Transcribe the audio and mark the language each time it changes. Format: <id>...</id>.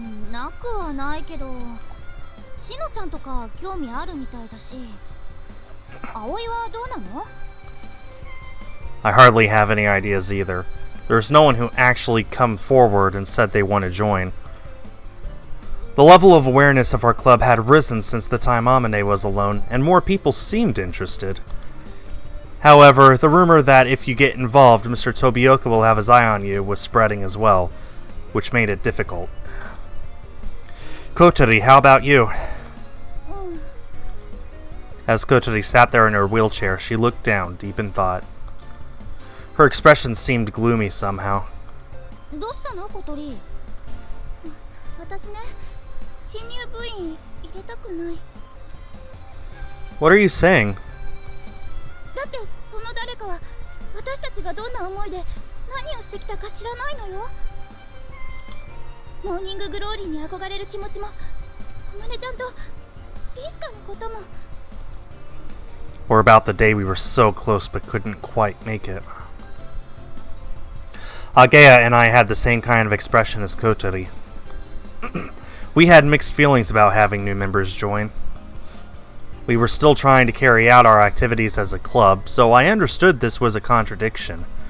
<ja>なくはないけど、しのちゃんとか興味あるみたいだし。葵はどうなの？</ja> <en>I hardly have any ideas either. There's no one who actually come forward and said they want to join. The level of awareness of our club had risen since the time Amane was alone, and more people seemed interested. However, the rumor that if you get involved, Mr. Tobioka will have his eye on you was spreading as well, which made it difficult. Kotori, how about you? As Kotori sat there in her wheelchair, she looked down, deep in thought. Her expression seemed gloomy somehow.</en> <ja>どうしたの小鳥？私ね、新入部員入れたくない。</ja> <en>What are you saying?</en> <ja>だってその誰かは私たちがどんな思いで何をしてきたか知らないのよ。モーニンググローリーに憧れる気持ちも、あまねちゃんとイスカのことも。</ja> <en>Or about the day we were so close but couldn't quite make it. Agea and I had the same kind of expression as Kotori. We had mixed feelings about having new members join. We were still trying to carry out our activities as a club, so I understood this was a contradiction.</en>